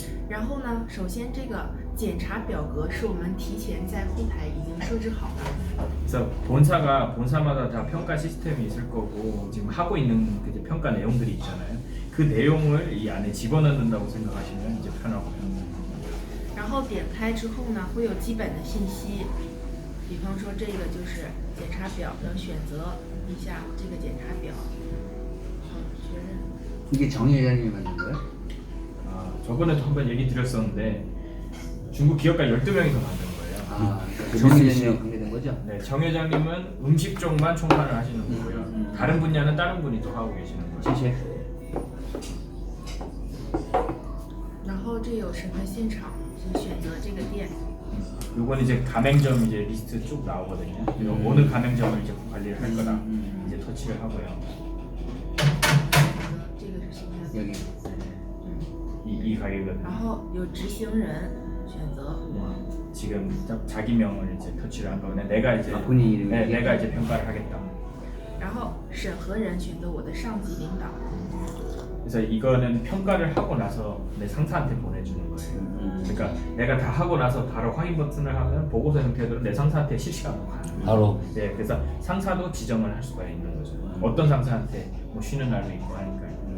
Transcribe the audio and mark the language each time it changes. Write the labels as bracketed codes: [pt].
[zh] 然后呢，首先这个检查表格是我们提前在后台已经设置好的。 [ko] 그래서 본사마다 다 평가 시스템이 있을 거고 지금 하고 있는 평가 내용들이 있잖아요. 그 내용을 이 안에 집어넣는다고 생각하시면 이제 편하고요. [zh] 然后点开之后呢，会有基本的信息，比方说这个就是检查表的选择一下这个检查表，确认。 [ko] 이게 정 회장님이 만든 거예요? 저번에도 한번 얘기 드렸었는데 중국 기업가 12명이서 만든 거예요. 정 회장님과 관계된 거죠? 네, 정 회장님은 음식 쪽만 총괄을 하시는 거고요. 다른 분야는 다른 분이 또 하고 계시는 거죠. [zh] 谢谢. 然后这有审核现场，就选择这个店。 [ko] 요건 이제 가맹점 이제 리스트 쭉 나오거든요. 어느 가맹점을 이제 관리를 할 거다 이제 터치를 하고요. [zh] 这个是现在。 [ko] 여기. 이 가게거든요. [zh] 然后有执行人选择我。 [ko] 지금 자기 명을 이제 터치를 한 거네. 내가 이제 본인 이름이 내가 이제 평가를 하겠다. [zh] 然后审核人选择我的上级领导。 [ko] 그래서 이거는 평가를 하고 나서 내 상사한테 보내주는 거예요. 그러니까 내가 다 하고 나서 바로 확인 버튼을 하면 보고서 형태대로 내 상사한테 실시간으로 가는 거예요. 바로. 네, 그래서 상사도 지정을 할 수가 있는 거죠. 어떤 상사한테 뭐 쉬는 날도 있고 하니까요.